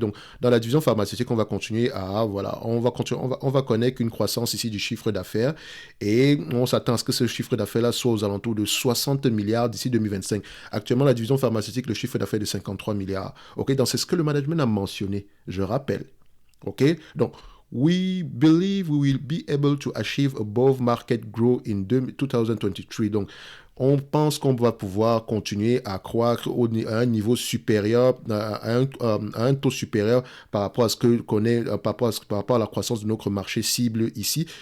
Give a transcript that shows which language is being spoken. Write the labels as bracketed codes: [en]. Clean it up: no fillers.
[fr] Donc, dans la division pharmaceutique, on va continuer on va connaître une croissance ici du chiffre d'affaires et on s'attend à ce que ce chiffre d'affaires-là soit aux alentours de 60 milliards d'ici 2025. Actuellement, la division pharmaceutique, le chiffre d'affaires est de 53 milliards. OK, donc c'est ce que le management a mentionné, je rappelle. OK, donc, [en] we believe we will be able to achieve above market growth in 2023. [fr] Donc, on pense qu'on va pouvoir continuer à croître à un niveau supérieur, à un taux supérieur par rapport à ce que connaît, par rapport à la croissance de notre marché cible ici.